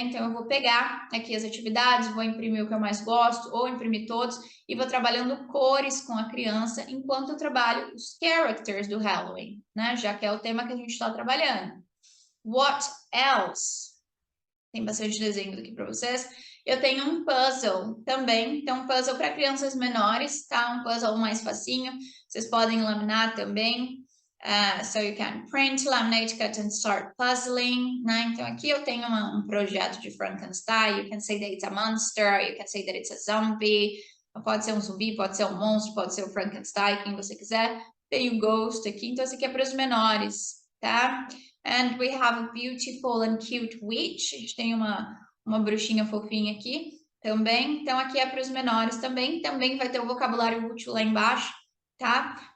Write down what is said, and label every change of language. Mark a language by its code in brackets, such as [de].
[pt] Então, eu vou pegar aqui as atividades, vou imprimir o que eu mais gosto, ou imprimir todos, e vou trabalhando cores com a criança enquanto eu trabalho os characters do Halloween, né? Já que é o tema que a gente está trabalhando. [en] What else? [pt] Tem bastante desenho aqui para vocês. Eu tenho um puzzle também. Então, um puzzle para crianças menores, tá? Um puzzle mais facinho. Vocês podem laminar também. [en] So you can print, laminate, cut and start puzzling, né? [pt] Então, aqui eu tenho um projeto de Frankenstein. [en] You can say that it's a monster. You can say that it's a zombie. [pt] Pode ser um zumbi, pode ser um monstro, pode ser o Frankenstein, quem você quiser. Tem o Ghost aqui. Então, esse aqui é para os menores, tá? [en] And we have a beautiful and cute witch. [pt] A gente tem uma bruxinha fofinha aqui também. Então, aqui é para os menores também. Também vai ter o vocabulário útil lá embaixo, tá?